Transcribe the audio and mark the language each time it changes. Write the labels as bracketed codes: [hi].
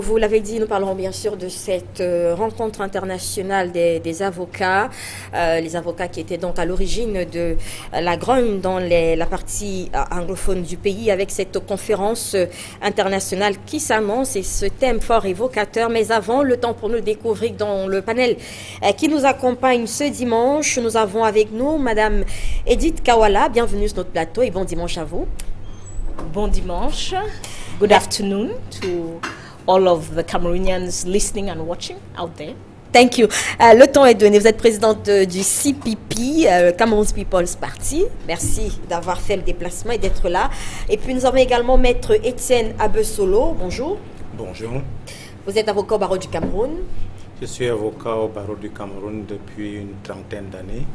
[fr] Vous l'avez dit, nous parlerons bien sûr de cette rencontre internationale des avocats, les avocats qui étaient donc à l'origine de la grogne dans la partie anglophone du pays, avec cette conférence internationale qui s'annonce et ce thème fort évocateur. Mais avant, le temps pour nous découvrir dans le panel qui nous accompagne ce dimanche. Nous avons avec nous Madame Edith Kawala. Bienvenue sur notre plateau et bon dimanche à vous. Bon dimanche. [en] Good afternoon to all of the Cameroonians listening and watching out there. Thank you. [fr] Le temps est donné. Vous êtes présidente du CPP, Cameroun's People's Party. Merci d'avoir fait le déplacement et d'être là. Et puis nous avons également Maître Étienne Abesolo. Bonjour. Bonjour. Vous êtes avocat au barreau du Cameroun. Je suis avocat au barreau du Cameroun depuis une trentaine d'années.